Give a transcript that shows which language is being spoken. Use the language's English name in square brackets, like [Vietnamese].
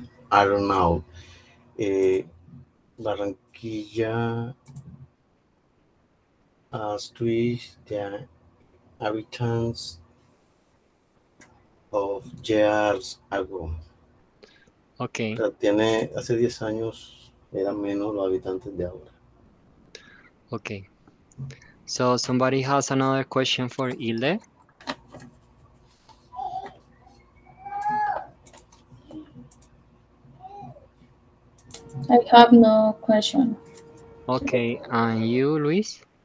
[English] I don't know. Uh, Barranquilla has twice the inhabitants of years ago. Okay, [Spanish] Tiene, hace 10 años eran menos los habitantes de ahora. [English] okay. So somebody has another question for Ilde? I have no question. Okay, and you, Luis?